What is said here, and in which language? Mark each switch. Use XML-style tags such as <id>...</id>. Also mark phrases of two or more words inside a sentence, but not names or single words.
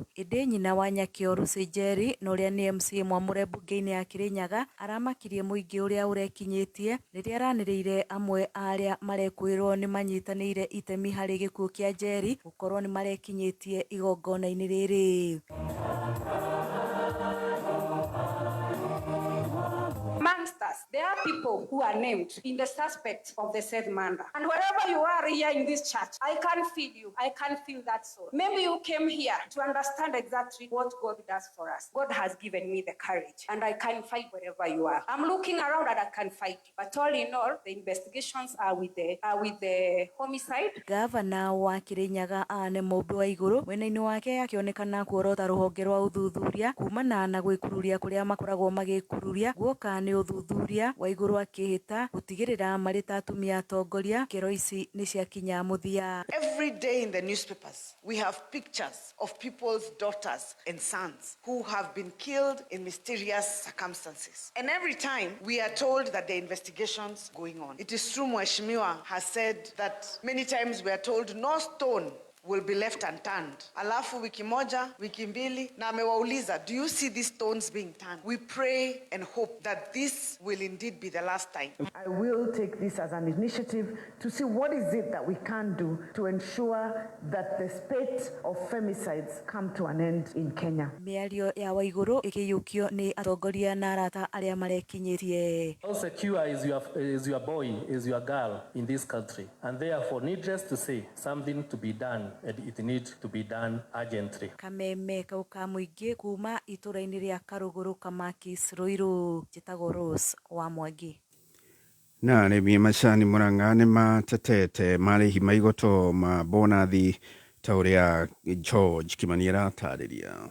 <ki>Ĩndĩ nyina wa Nyakeo Lucy Njeri na ũrĩa nĩ MC mwamũre mbunge-inĩ ya Kirinyaga aramakirie mũingĩ ũrĩa ũrekinyĩtie rĩrĩa aranĩrĩire amwe arĩa marekwĩrwo nĩ manyitanĩire itemi harĩ gĩkuũ kĩa Njeri gũkorwo nĩ marekinyĩtie igongona-inĩ rĩrĩ.</ki> <en>Amongst us, there are people who are named in the suspect of the said murder. And wherever you are here in this church, I can feel you. I can feel that soul. Maybe you came here to understand exactly what God does for us. God has given me the courage, and I can fight wherever you are. I'm looking around and I can fight. But all in all, the investigations are with the homicide.</en> <ki>Gavana wa Kirinyaga Anne Mũmbi wa igũrũ mwena-inĩ wake akĩonekana kuorota rũhonge rwa ũthuthuria kumana na gwĩkururia kũrĩa makoragwo magĩkururia guoka nĩ ũthuthuria wa igũrũ akĩhĩta gutigĩrĩra marĩ ta atumia atongoria ngero ici nĩ ciakinya mũthia.</ki> <en>Every day in the newspapers we have pictures of people's daughters and sons who have been killed in mysterious circumstances, and every time we are told that the investigations going on. It is true Mheshimiwa has said that many times we are told no stone will be left unturned.</en> <sw>Alafu wiki moja, wiki mbili, na amewauliza,</sw> <en>do you see these stones being turned? We pray and hope that this will indeed be the last time. I will take this as an initiative to see what is it that we can do to ensure that the spate of femicides come to an end in Kenya.</en> <ki>Mĩario ya Waigũrũ ĩkĩyũkio nĩ atongoria na arata arĩa marekinyĩtie.</ki> <en>How secure is your boy, is your girl in this country? And therefore, needless to say, something to be done. And it needs to be done urgently.</en> <ki>Kameme kau ka mũingĩ kuma itũra-inĩ rĩa Karũgũrũ Kamakis Ruiru. Njĩtagwo Rose wa Mwangi. Na arĩmi macani Mũrang'a nĩ matetete marĩhi ma igoto ma bonathi ta ũrĩa George Kimani aratarĩria.</ki>